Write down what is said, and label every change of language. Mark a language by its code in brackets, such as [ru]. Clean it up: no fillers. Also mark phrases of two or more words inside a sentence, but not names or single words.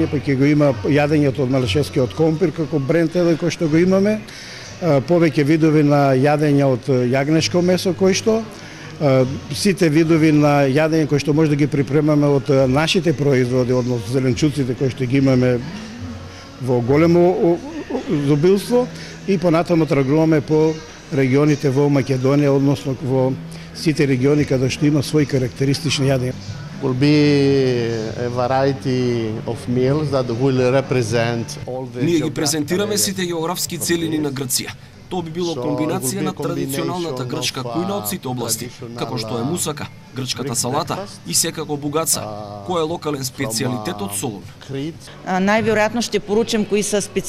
[mk] па ќе го има јадењето од малешевскиот компир како бренд еден кој што го имаме, повеќе видови на јадење од јагнешко месо кој што сите видови на јадење кои што може да ги припремаме од нашите производи, односно зеленчуците кои што ги имаме во големо изобилство и понатаму тргуваме по регионите во Македонија, односно во сите региони каде што има своји карактеристични јадења. [en] Will be a variety of meals that will represent all the [mk] Ние ги презентираме сите географски целини на Грција. Тоа би било комбинација на традиционалната грчка кујна од сите области, како што е мусака, грчката салата и секако бугаца, кој е локален специјалитет од Солун. Најверојатно ќе поручам кои се